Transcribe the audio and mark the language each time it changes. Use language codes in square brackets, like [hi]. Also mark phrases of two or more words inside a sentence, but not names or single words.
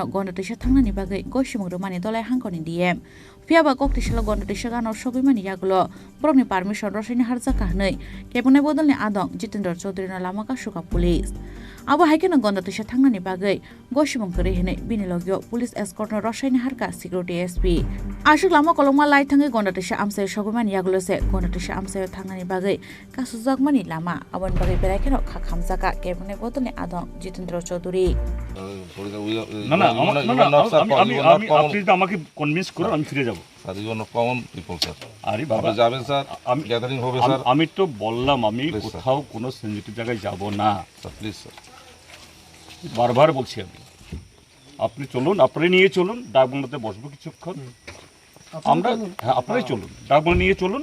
[trp] गन्डदेशे थांनायनि बागै गयसिमुरमानि दलाय हांखरनि डिएम फियाबा कक्टिसाला गन्डदेशे गानाव सगैमानि यागुलो ब्रकनि पारमिशन रसायनि हारजाका हनै केबंनाय बदलनि आदं जितेंद्र चौधुरीनो लामाका सुका पुलिस आबो हाइकेनो गन्डदेशे थांनायनि बागै गयसिमुंकरि हनै बिनि लगियो पुलिस एस्कर्टनो रसायनि हारका सिकिउरिटी एसपी आशिक लामा कलमा लाई थाङै गन्डदेशे आमसाय सगैमानि यागुलोसे गन्डदेशे आमसाय थांनायनि बागै कासुजागमानि लामा आबन बागै बेरायखेनो खाखामजाका केबंनाय बदलनि आदं जितेंद्र चौधुरी [bn] না না আমি আপনি যদি আমাকে কনভিন্স করুন আমি ফিরে যাব আরে বাবা যাবেন স্যার আমি গ্যাদারিং হবে স্যার আমি তো বললাম আমি কোথাও কোনো সেনজিটিভ জায়গায় যাব না প্লিজ স্যার বারবার বলছি আমি আপনি চলুন আপনি নিয়ে চলুন ডাকবাংলাতে বসবো কিছুক্ষণ আমরা হ্যাঁ আপনারাই চলুন ডাকবাংলা নিয়ে চলুন